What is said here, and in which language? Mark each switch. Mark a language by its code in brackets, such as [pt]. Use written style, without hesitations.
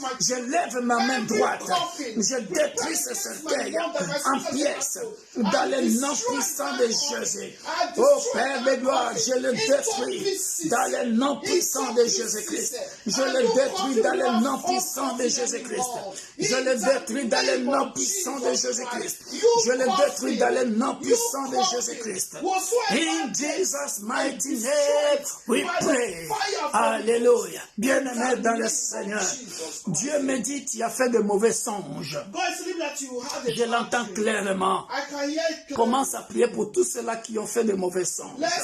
[fr] Je lève ma main droite, je détruis ce cercueil en pièces, dans le nom puissant de Jésus. Ô Père de gloire, je le détruis dans le nom puissant de Jésus-Christ. Je le détruis dans le nom puissant de Jésus-Christ. Je le détruis dans le nom puissant de Jésus-Christ. Je le détruis dans le nom puissant de Jésus-Christ. [en] In Jesus' mighty name, we pray. Alléluia. [fr] Bien-aimé dans le Seigneur, Dieu me dit, tu as fait de mauvais songes. Je l'entends clairement. Commence à prier pour tous ceux-là qui ont fait de mauvais songes.